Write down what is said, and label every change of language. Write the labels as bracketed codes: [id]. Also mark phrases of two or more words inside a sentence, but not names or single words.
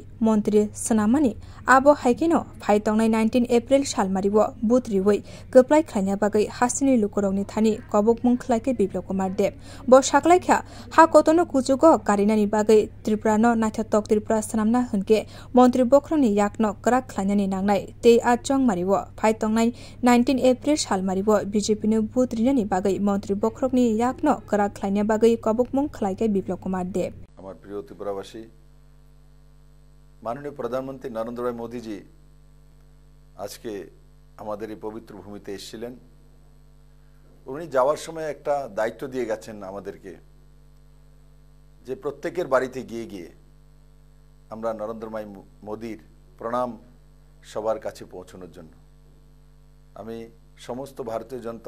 [trp] Montri Sanamani Abo Haikino Phaitongnai 19 April Shalmariwo Butriwoi Kaplai Khlainia Bagai Hastini Lukurokni Thani Kobok Mungkhlaike Biplop Kumar Deb Bo Shaklaikha Ha Kotono Kuchugo Karinani Bagai Tripurano Nathatok Tripura Sanamna Hunke Montri Bokrani Yakno Krak Khlainani Nangnai Te A Chongmariwo Phaitongnai 19 April Shalmariwo BJP no Butrinani Bagai Montri Bokrani Yakno Khlainia Bagai Kobok Mungkhlaike Biplop Kumar Deb [bn] আমার প্রিয় ত্রিপুরাবাসী মাননীয় প্রধানমন্ত্রী নরেন্দ্র ভাই মোদীজি আজকে আমাদের এই পবিত্র ভূমিতে এসেছিলেন উনি যাওয়ার সময় একটা দায়িত্ব দিয়ে গেছেন আমাদেরকে যে প্রত্যেকের বাড়িতে গিয়ে গিয়ে আমরা নরেন্দ্র ভাই মোদীর প্রণাম সবার কাছে পৌঁছানোর জন্য আমি সমস্ত ভারতীয় জনতা